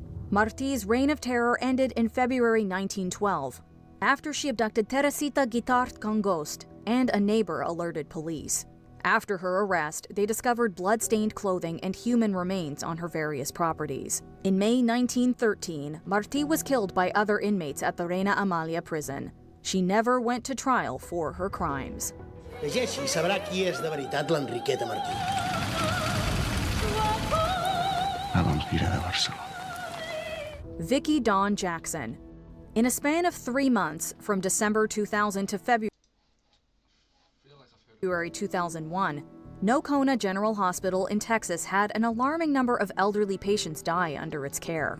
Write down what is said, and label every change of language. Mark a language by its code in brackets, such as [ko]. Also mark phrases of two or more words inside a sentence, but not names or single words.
[en] Martí's reign of terror ended in February 1912, after she abducted Teresita Guitart Congost, and a neighbor alerted police. After her arrest, they discovered blood-stained clothing and human remains on her various properties. In May 1913, Martí was killed by other inmates at the Reina Amalia prison. She never went to trial for her crimes. [ca] Llegeixi i sabrà qui és de veritat l'Enriqueta Martí. La vampira de Barcelona. [en] Vicki Dawn Jackson. In a span of 3 months, from December 2000 to February 2001, Nocona General Hospital in Texas had an alarming number of elderly patients die under its care.